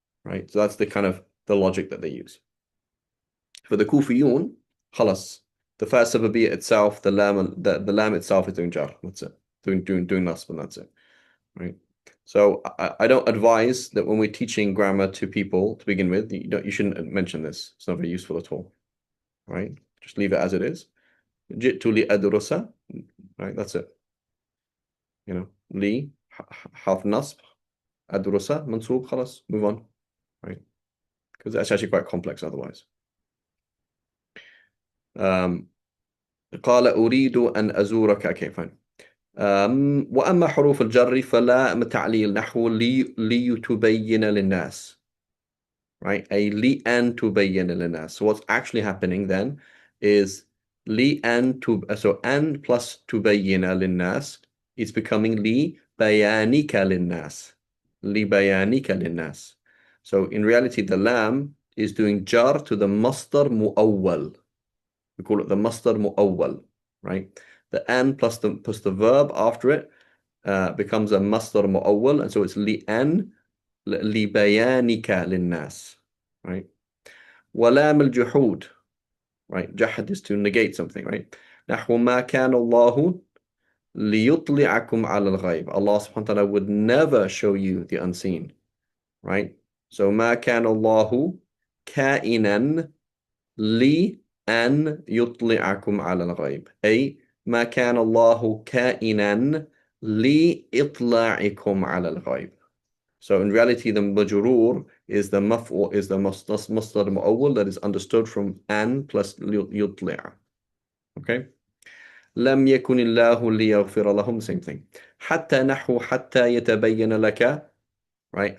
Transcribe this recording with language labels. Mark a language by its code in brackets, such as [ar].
[en] Right? So that's the kind of the logic that they use. For the Kufiyun, خلاص, the first sababiyya itself, the lam itself is doing jar. That's it. Doing nasb, and that's it. Right? So I don't advise that when we're teaching grammar to people to begin with, you shouldn't mention this. It's not very useful at all, right? Just leave it as it is. [ar] جئت لأدرس, right? [en] That's it. You know, [ar] لي حرف نصب, أدرس منصوب, خلاص, [en] move on, right? Because that's actually quite complex otherwise. [ar] قال أريد أن أزورك. [en] Okay, fine. [ar] وأما حروف الجر فلا تعليل نحو لتبين للناس, right? أي لأن تبين للناس. [en] So what's actually happening then is لأن so أن plus تبين للناس is becoming لبيانك للناس. [ar] لبيانك للناس. [en] So in reality the lam is doing jar to the masdar mu'awwal. We call it the masdar mu'awwal, right? The an plus the verb after it becomes a masdar mu'awwal, and so it's li'an libayanika linnas, right? [ar] ولام الجحود, right? [en] جحد is to negate something, right? [ar] نحو ما كان الله ليطلعكم على الغيب. [en] Allah subhanahu wa ta'ala would never show you the unseen, right? [ar] So ما كان الله كائنا لأن يطلعكم على الغيب, أي ما كان الله كائنا لإطلاعكم على الغيب. [en] So in reality, the majrur is the maf'ul, is the masdar mu'awwal that is understood from an plus yutli'. Okay? [ar] لم يكن الله ليغفر لهم, [en] same thing. [ar] حتى نحو حتى يتبين لك, right?